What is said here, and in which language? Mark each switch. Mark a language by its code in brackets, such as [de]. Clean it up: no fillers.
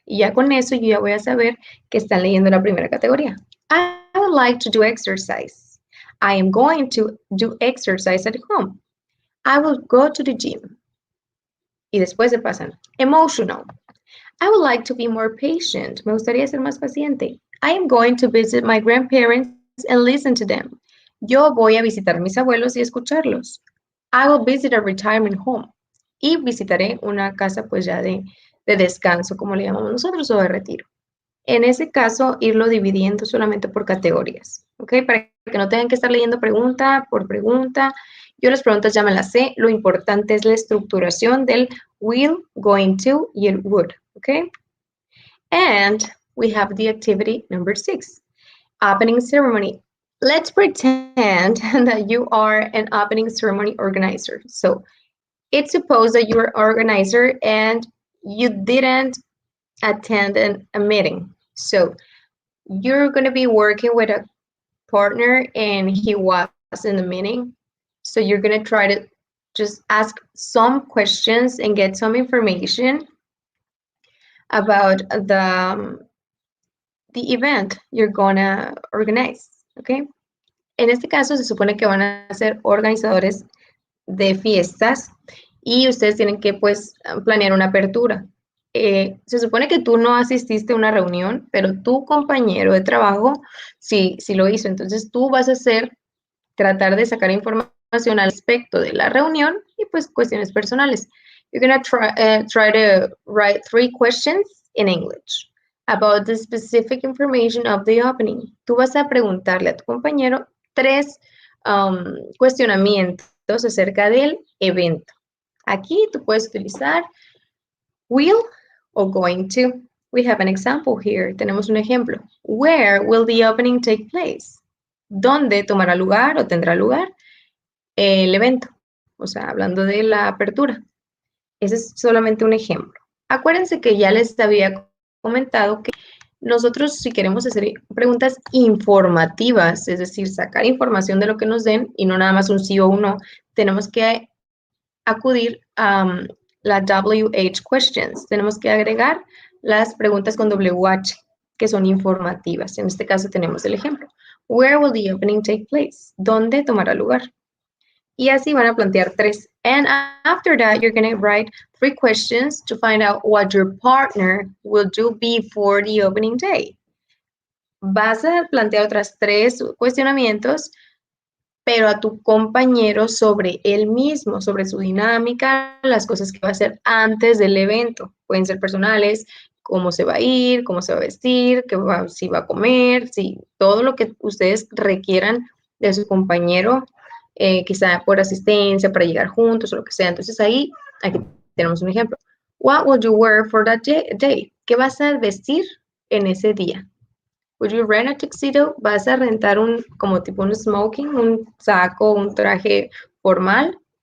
[es] Y ya con eso yo ya voy a saber que están leyendo la primera categoría. [en] I would like to do exercise. I am going to do exercise at home. I will go to the gym. [es] Y después se pasan. [en] Emotional. I would like to be more patient. [es] Me gustaría ser más paciente. [en] I am going to visit my grandparents and listen to them. [es] Yo voy a visitar a mis abuelos y escucharlos. [en] I will visit a retirement home. [es] Y visitaré una casa pues ya de descanso, como le llamamos nosotros, o de retiro. En ese caso, irlo dividiendo solamente por categorías, ¿ok? Para que no tengan que estar leyendo pregunta por pregunta. Yo las preguntas ya me las sé. Lo importante es la estructuración del will, going to y el would, ¿ok? [en] And we have the activity number 6, opening ceremony. Let's pretend that you are an opening ceremony organizer. So it's supposed that you're an organizer and you didn't attend a meeting. So you're going to be working with a partner and he was in the meeting. So you're going to try to just ask some questions and get some information about the event you're going to organize, okay? [es] En este caso se supone que van a ser organizadores de fiestas y ustedes tienen que pues planear una apertura. se supone que tú no asististe a una reunión, pero tu compañero de trabajo sí lo hizo. Entonces tú vas a tratar de sacar información al respecto de la reunión y pues cuestiones personales. [en] You're going to try to write 3 questions in English about the specific information of the opening. [es] Tú vas a preguntarle a tu compañero 3 cuestionamientos acerca del evento. Aquí tú puedes utilizar will o going to. [en] We have an example here. [es] Tenemos un ejemplo. [en] Where will the opening take place? [es] ¿Dónde tomará lugar o tendrá lugar el evento? O sea, hablando de la apertura. Ese es solamente un ejemplo. Acuérdense que ya les había comentado que nosotros, si queremos hacer preguntas informativas, es decir, sacar información de lo que nos den y no nada más un sí o un no, tenemos que acudir a la WH questions. Tenemos que agregar las preguntas con WH, que son informativas. En este caso tenemos el ejemplo. [en] Where will the opening take place? [es] ¿Dónde tomará lugar? Y así van a plantear 3. [en] And after that, you're going to write 3 questions to find out what your partner will do before the opening day. [es] Vas a plantear otras 3 cuestionamientos, pero a tu compañero sobre él mismo, sobre su dinámica, las cosas que va a hacer antes del evento. Pueden ser personales, cómo se va a ir, cómo se va a vestir, si va a comer, si todo lo que ustedes requieran de su compañero, quizá por asistencia, para llegar juntos o lo que sea. Entonces aquí tenemos un ejemplo. [en] What will you wear for that day? [es] ¿Qué vas a vestir en ese día? [en] Would you rent a tuxedo? [es] ¿Vas a rentar como tipo un smoking, un saco, un traje formal?